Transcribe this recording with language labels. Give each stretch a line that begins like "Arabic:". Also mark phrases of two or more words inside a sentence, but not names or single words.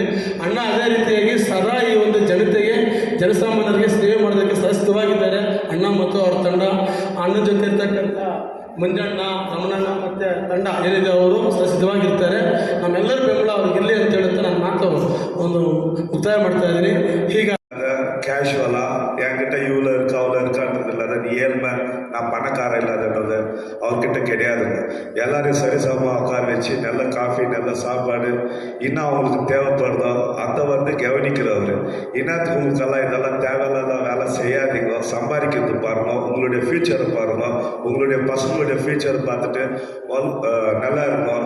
Kannada: ಅಣ್ಣ ಅದೇ ರೀತಿಯಾಗಿ ಸದಾ ಈ ಒಂದು ಜನತೆಗೆ, ಜನಸಾಮಾನ್ಯರಿಗೆ ಸೇವೆ ಮಾಡೋದಕ್ಕೆ ಸಹಸಿದ್ಧವಾಗಿದ್ದಾರೆ. ಅಣ್ಣ ಮತ್ತು ಅವ್ರ ತಂಡ, ಅಣ್ಣನ ಜೊತೆ ಇರ್ತಕ್ಕಂಥ ಮಂಜಣ್ಣ, ರಮಣಣ್ಣ ಮತ್ತು ತಂಡ ಏನಿದೆ ಅವರು ಸಹಸಿದ್ಧವಾಗಿರ್ತಾರೆ. ನಮ್ಮೆಲ್ಲರ ಬೆಂಬಲ ಅವ್ರಿಗಿರಲಿ ಅಂತ ಹೇಳುತ್ತಾ ನನ್ನ ಮಾತು ಒಂದು ಮುಕ್ತಾಯ ಮಾಡ್ತಾ ಇದ್ದೀನಿ. ಹೀಗೆ
Tamil: கேஷுவலா என்கிட்ட இவ்வளோ இருக்கு அவ்வளோ இருக்கான்றது இல்லை, அது ஏழ்மை, நான் பணக்காரன் இல்லாதன்றது அவர்கிட்ட கிடையாதுங்க. எல்லாரையும் சரிசமமாக உட்கார வச்சு நல்ல காஃபி நல்ல சாப்பாடு இன்னும் அவங்களுக்கு தேவைப்படுதோ அதை வந்து கவனிக்கிறவர். இன்னத்துக்கு உங்களுக்கெல்லாம் இதெல்லாம் தேவையில்லாத வேலை செய்யாதீங்க, சம்பாதிக்கிறது பாருங்க, உங்களுடைய ஃபியூச்சரை பாருங்க, உங்களுடைய பசங்களுடைய ஃபியூச்சரை பார்த்துட்டு நல்லா இருக்கும்.